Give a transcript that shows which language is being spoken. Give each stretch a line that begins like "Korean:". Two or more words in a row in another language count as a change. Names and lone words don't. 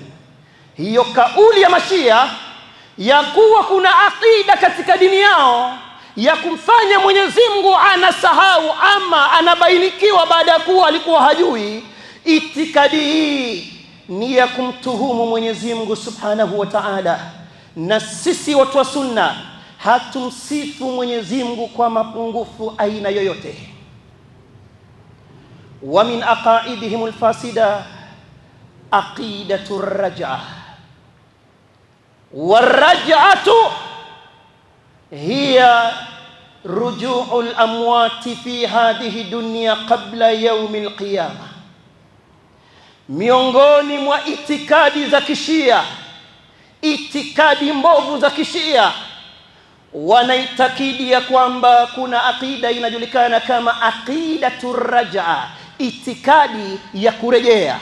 Swahili: Hiyo kauli ya Mashia ya kuwa kuna aqida katika dini yao ya kumfanya Mwenyezi Mungu anasahau ama anabainikiwa baada ya kuwa alikuwa hajui, itikadi hii ni ya kumtuhumu Mwenyezi Mungu
Arabic: سبحانه وتعالى.
Swahili: Na sisi watu wa sunna hatumsifu Mwenyezi Mungu kwa mapungufu aina yoyote.
Arabic: ومن عقائدهم الفاسدة عقيدة الرجعة. والرجعة هي رجوع الأموات في هذه الدنيا قبل يوم القيامة.
Swahili: Miongoni mwa itikadi za Kishia, itikadi mbovu za Kishia, wanaitakidi ya kwamba kuna aqida inajulikana kama
Arabic: عقيدة الرجعة,
Swahili: itikadi ya kurejea.